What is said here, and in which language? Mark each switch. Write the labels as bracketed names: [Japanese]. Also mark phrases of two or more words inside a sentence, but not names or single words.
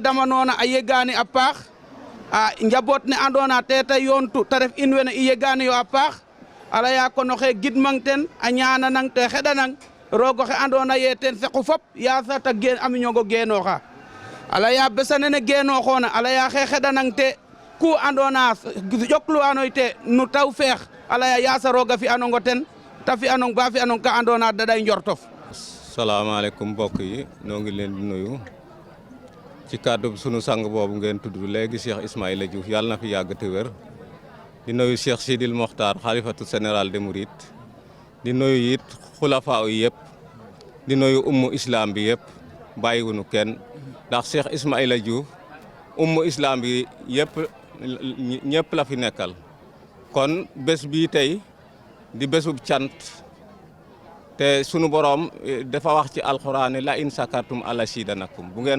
[Serer] damanoona a yegaani a paax a njaboot ne andoona te ta yoontu ta ref in wene i yegaani yo a paax ala ya kono xe gidmang ten a ñaananang te xeɗanang roog oxe andoona ye ten saqu fop yaasa ta a miñogo geenooxa ala ya besa nene geenooxoona ala ya xe xeɗanang te ku andoona ƴokluwanoy te no taw feex ala ya yaasa roog a fi'anongo ten ta fi'anong ba fi'anong ka andoona daɗay njortof. [Wolof] salaamaaleykum mbokk yi noo ngi leen di nuyu ci kàddu sunu sang boobu ngeen tudd léegi Cheikh Ismaïla Diouf yàlla na fi yàgg te wér di nuyu Cheikh Sidil Mokhtar xalifatu [French] général des Mourides [Wolof] di nuyu it xulafaa yi yëpp di nuyu ummu islam bi yëpp bàyyiwunu kenn ndax Cheikh Ismaïla Diouf ummu islam bi yëpp ñëpp la fi nekkal kon bés bii tey di bésub cant te sunu borom dafa wax ci alxuraan la [Arabic] لئن شكرتم لأزيدنكم [Wolof] bu ngeen